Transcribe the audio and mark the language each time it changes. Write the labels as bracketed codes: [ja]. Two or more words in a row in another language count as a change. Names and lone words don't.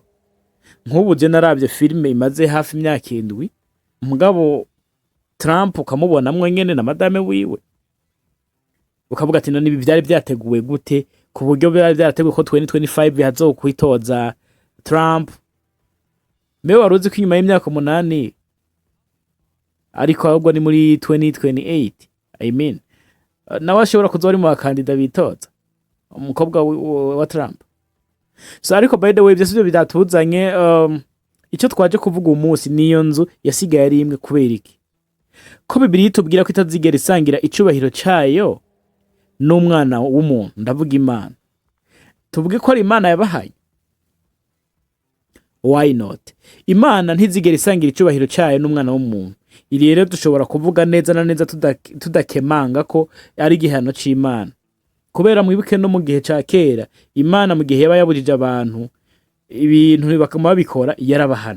[rn] Nk'ubu je naravye filime imaze hafi imyaka 7 mugabo Trump ukamubona nyene na madame wiwe ukavuga ati none ibi byari byateguwe gute ku buryo byari byateguwe ko 2025 hazokwitoza Trump. Mewe waruzi ko inyuma y'imyaka 8 ariko ahubwo ni muri 2028 [en] I mean [rn] nawe ashobora kuza ari mu bakandida bitoza umukobwa wa Trump. So ariko [en] by the way [rn] byose byo bidatuzanye icyo twaje kuvuga umunsi niyo nzu yasigaye ari imwe kubera iki ko Bibiliya itubwira ko itazigera isangira icubahiro cyayo n'umwana w'umuntu ndavuga Imana tuvuge ko ari Imana yabahaye. [en] Why not? [rn] Imana ntizigera isangira icubahiro cyayo n'umwana w'umuntu. Iri rero dushobora kuvuga neza na neza tudakemanga ko ari igihano c'Imana kubera mwibuke no mu gihe ca kera Imana mu gihe yaba yabujije abantu ibintu bakama babikora yarabahana.